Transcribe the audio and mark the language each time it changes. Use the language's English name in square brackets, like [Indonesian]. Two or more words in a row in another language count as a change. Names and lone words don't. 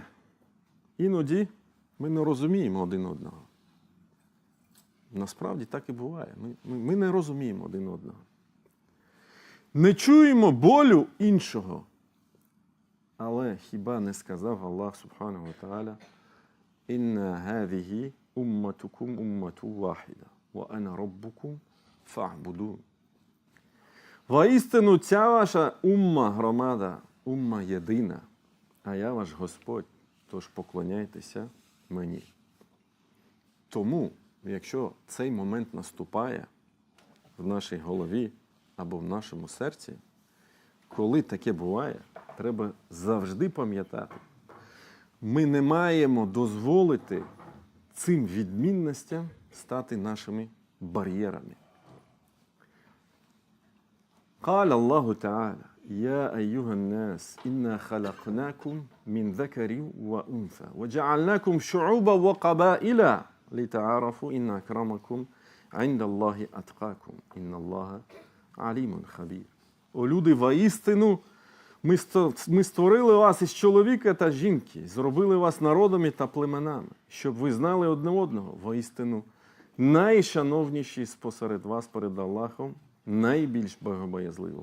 [Ukrainian] Іноді ми не розуміємо один одного. Насправді так і буває. Ми не розуміємо один одного. Не чуємо болю іншого. Але хіба не сказав Аллах [Arabic] سبحانه وتعالى: إن هذه أمتكم أمة واحدة وأنا ربكم فاعبدون». [Ukrainian] Воістину ця ваша умма громада, умма єдина, а я ваш Господь, тож поклоняйтеся мені. Тому, якщо цей момент наступає в нашій голові або в нашому серці, коли таке буває, треба завжди пам'ятати, ми не маємо дозволити цим відмінностям стати нашими бар'єрами. [Arabic] قال الله تعالى: يا أيها الناس إنا خلقناكم من ذكر وأنثى وجعلناكم شعوبا وقبائل لتعارفوا إن أكرمكم عند الله أتقاكم إن الله عليم خبير. [Ukrainian] О люди, воістину, ми створили вас із чоловіка та жінки, зробили вас народами та племенами, щоб ви знали одне одного. Воістину, найшановніші спосеред вас перед Аллахом, найбільш богобоязливий.